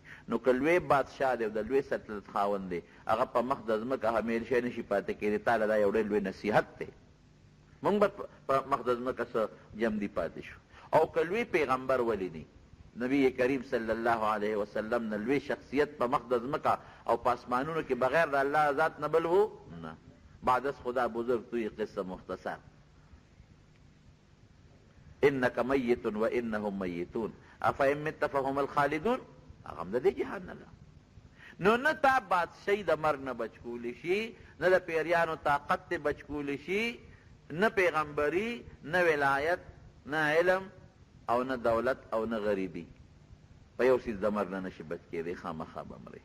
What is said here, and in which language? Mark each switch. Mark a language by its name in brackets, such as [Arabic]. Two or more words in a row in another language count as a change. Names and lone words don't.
[Pashto] نو که لوی بادشاه دی او د لوی سلطنت خاوند دی، هغه په مخ د ځمکه همیشه نشي پاتې کېدی. تاله دا یو ډېر لوی نصیحت دی، موږ به په مخ د ځمکه څه جمدي پاتې شو. او که لوی پیغمبر ولیدي، نبی کریم [Arabic] صلی الله علیه وسلم [Pashto] نه لوی شخصیت په مخ د ځمکه او په اسمانونو کې بغیر د الله ذات نه بل و نه. [Persian] بعد از خدا بزرگ توی قصه مختصر، [Arabic] انک میت و انهم میتون افئن مت فهم الخالدون، [Pashto] هغه هم د دې جهان نه ده. نو نه تا بادشاهي د مرګ نه بچ کولی شي، نه د پیریانو طاقت دې بچ کولی شي، نه پیغمبري، نه ولایت، نه علم، او نه دولت، او نه غریبي. په یو څیز د مرګ نه نشي بچ کېدی، خامخا به مرې.